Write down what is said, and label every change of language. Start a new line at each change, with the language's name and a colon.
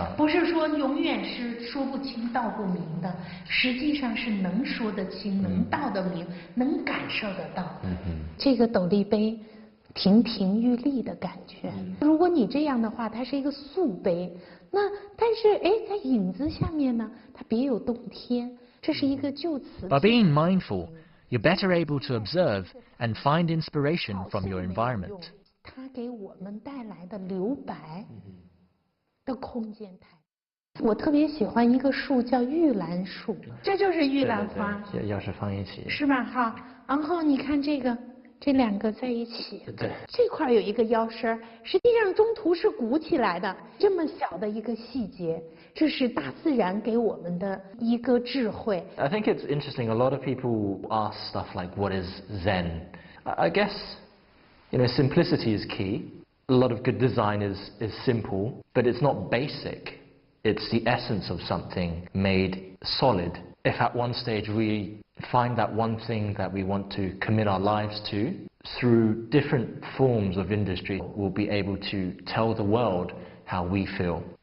Chinese: 不是说永远是说不清道不明的，实际上是能说得清，能道得明，能感受得到。这个斗笠杯亭亭玉立的感觉。如果你这样的话，它是一个素杯，那但是哎，在影子下面呢，它别有洞天。这是一个就此。
English: By being mindful, you're better able to observe and find inspiration from your environment.
Chinese: 它给我们带来的留白的空间太。我特别喜欢一个树叫玉兰树，这就是玉兰花，要是放一起，是吧？哈，然后你看这个，这两个在一起，对，这块有一个腰身，实际上中途是鼓起来的，这么小的一个细节，这是大自然给我们的一个智慧。
English: I think it's interesting. A lot of people ask stuff like, "What is Zen?" I guess, you know, simplicity is key. A lot of good design is simple, but it's not basic. It's the essence of something made solid. If at one stage we find that one thing that we want to commit our lives to, through different forms of industry, we'll be able to tell the world how we feel.